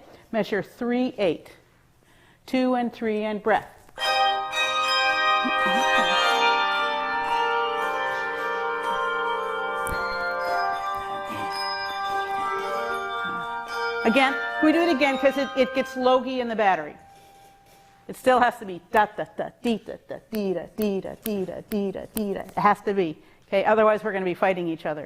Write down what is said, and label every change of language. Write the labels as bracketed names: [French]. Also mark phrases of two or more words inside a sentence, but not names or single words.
[English] Measure 3-8. 2 and 3 and breath. Again, can we do it again because it gets logy in the battery. It still has to be da da da dee da da dee da dee da dee da dee da dee da. It has to be. Okay, otherwise we're going to be fighting each other.